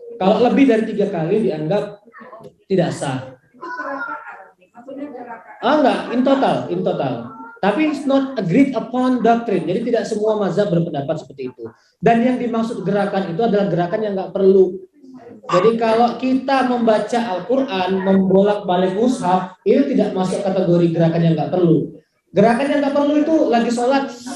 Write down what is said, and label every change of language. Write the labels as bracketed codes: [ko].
[id] Kalau lebih dari 3 kali dianggap tidak sah. Enggak, [en] in total. Tapi it's not agreed upon doctrine. [id] Jadi tidak semua mazhab berpendapat seperti itu. Dan yang dimaksud gerakan itu adalah gerakan yang nggak perlu. Jadi kalau kita membaca Al-Quran, membolak-balik mushaf, itu tidak masuk kategori gerakan yang nggak perlu. Gerakan yang nggak perlu itu lagi sholat.